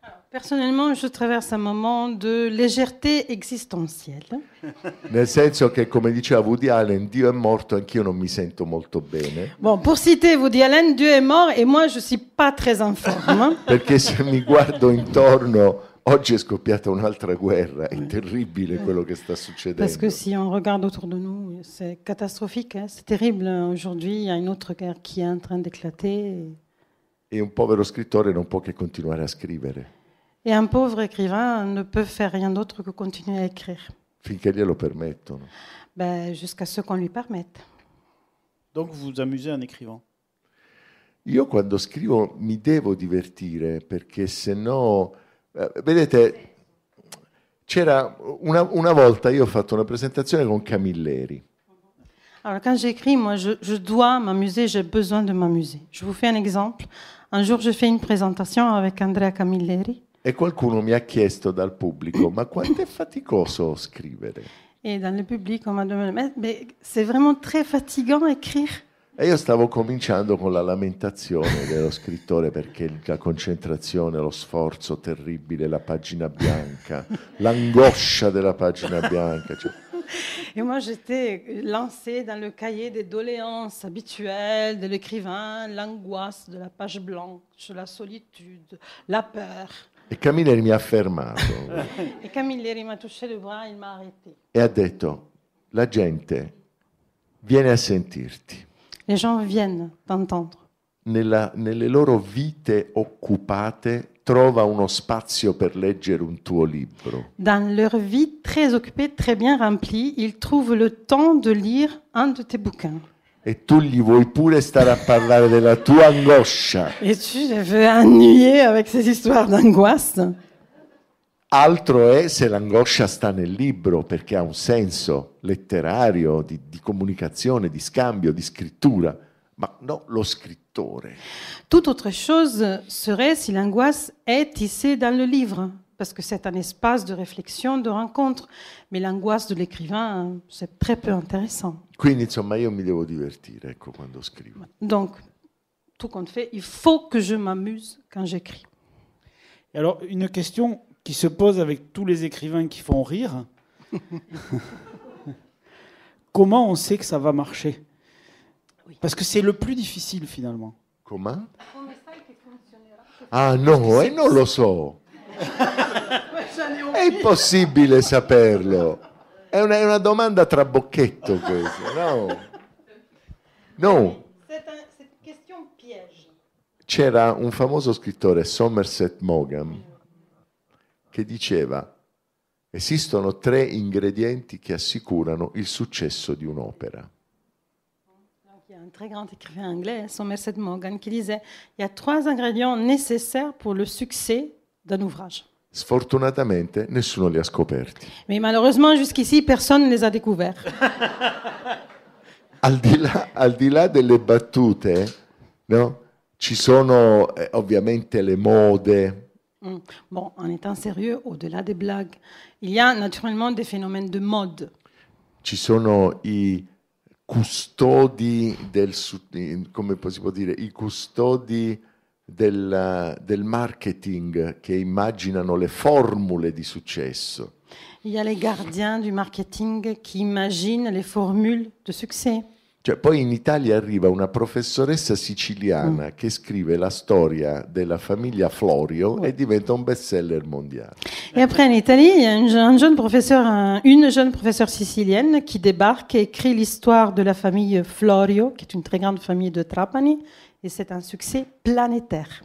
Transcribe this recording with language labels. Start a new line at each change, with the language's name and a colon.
French: Personnellement, je traverse un moment de légèreté existentielle.
Italian: Nel senso che, come diceva Woody Allen, Dio è morto, anch'io non mi sento molto bene.
French: Bon, pour citer Woody Allen, Dieu est mort et moi je suis pas très en forme.
Italian: Perché se mi guardo intorno, oggi è scoppiata un'altra guerra, è terribile quello che sta succedendo.
French: Parce que si on regarde autour de nous, c'est catastrophique, hein, c'est terrible. Aujourd'hui, il y a une autre guerre qui est en train d'éclater.
Italian: E un povero scrittore non può che continuare a scrivere.
French: Et un pauvre écrivain ne peut faire rien d'autre que continuer à écrire.
Italian: Finché glielo permettono.
French: Ben, jusqu'à ce qu'on lui permette. Donc vous vous amusez en écrivant?
Italian: Io quando scrivo mi devo divertire, perché se no... vedete, c'era una volta io ho fatto una presentazione con Camilleri.
French: Alors quand j'écris, moi je dois m'amuser, j'ai besoin de m'amuser. Je vous fais un exemple. Un jour, je fais une présentation avec Andrea Camilleri.
Italian: E qualcuno mi ha chiesto dal pubblico, ma quanto è faticoso scrivere?
French: Et dans le public, on m'a demandé, mais c'est vraiment très fatigant écrire.
Italian: E io stavo cominciando con la lamentazione dello scrittore perché la concentrazione, lo sforzo terribile, la pagina bianca, l'angoscia della pagina bianca. Cioè.
French: Et moi, j'étais lancée dans le cahier des doléances habituelles de l'écrivain, l'angoisse de la page blanche, la solitude, la peur.
Italian: E Camilleri mi ha fermato
French: Et Camilleri m'a touché le bras, il m'a arrêté.
Italian: e ha detto, la gente viene a sentirti.
French: Les gens viennent t'entendre.
Italian: Nelle loro vite occupate trova uno spazio per leggere un tuo libro.
French: Dans leur vie très occupée, très bien remplie, ils trouvent le temps de lire un de tes bouquins.
Italian: E tu gli vuoi pure stare a parlare della tua angoscia.
French: Et tu les veux ennuyer avec ces histoires d'angoisse.
Italian: Altro è se l'angoscia sta nel libro, perché ha un senso letterario, di comunicazione, di scambio, di scrittura, ma no lo scrittore.
French: Toute autre chose serait si l'angoisse est tissée dans le livre, parce que c'est un espace de réflexion, de rencontre. Mais l'angoisse de l'écrivain, c'est très peu intéressant.
Italian: Quindi insomma io mi devo divertire, ecco, quando scrivo.
French: Donc, tout compte fait, il faut que je m'amuse quand j'écris. Et alors, une question qui se pose avec tous les écrivains qui font rire. Comment on sait que ça va marcher? Parce que c'est le plus difficile finalement. Comment?
Italian: Ah no, non lo so. È impossibile saperlo. È una domanda trabocchetto questa, no? No.
French: C'est une question piège.
Italian: C'era un famoso scrittore, Somerset Maugham, che diceva: esistono 3 ingredienti che assicurano il successo di un'opera.
French: Il y a un très grand écrivain anglais, Somerset Maugham, qui disait il y a 3 ingrédients nécessaires pour le succès d'un ouvrage.
Italian: Sfortunatamente nessuno li ha scoperti.
French: Mais malheureusement, jusqu'ici, personne ne les a découverts.
Italian: Al di là delle battute, no? Ci sono ovviamente le mode.
French: Bon, en étant sérieux, au-delà des blagues, il y a naturellement des phénomènes de mode.
Italian: Ci sono i custodi come si può dire, i custodi del marketing che immaginano le formule di successo.
French: Il y a les gardiens du marketing qui imaginent les formules de succès.
Italian: Cioè, poi in Italia arriva una professoressa siciliana che scrive la storia della famiglia Florio e diventa un best-seller mondiale.
French: Et après, en Italie, il y a une jeune professeure sicilienne qui débarque et écrit l'histoire de la famille Florio, qui est une très grande famille de Trapani, et c'est un succès planétaire.